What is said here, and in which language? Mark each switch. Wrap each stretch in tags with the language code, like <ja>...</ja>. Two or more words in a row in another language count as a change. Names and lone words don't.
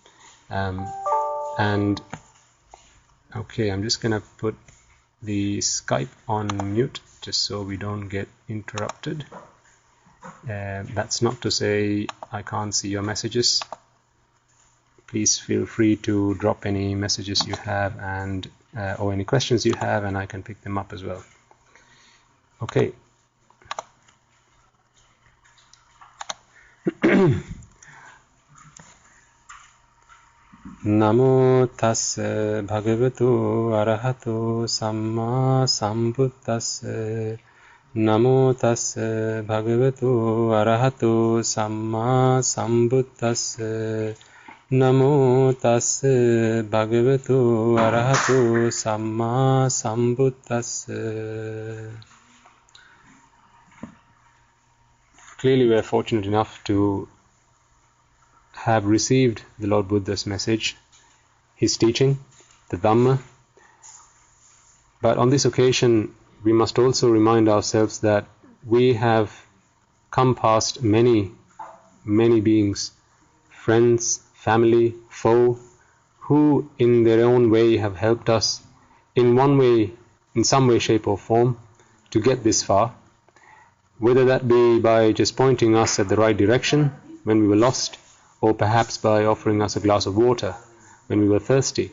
<en>And okay, I'm just gonna put the Skype on mute just so we don't get interrupted. That's not to say I can't see your messages. Please feel free to drop any messages you have and or any questions you have, and I can pick them up as well. Okay.</en> <pi>Namo tassa bhagavato arahato samma sambuddhassa. Namo tassa bhagavato arahato samma sambuddhassa. Namo tassa bhagavato arahato samma sambuddhassa.</pi> <en>Clearly we are fortunate enough to have received the Lord Buddha's message, his teaching, the Dhamma. But on this occasion, we must also remind ourselves that we have come past many beings, friends, family, foe, who in their own way have helped us in one way, in some way, shape or form to get this far, whether that be by just pointing us at the right direction when we were lost, or perhaps by offering us a glass of water when we were thirsty.</en>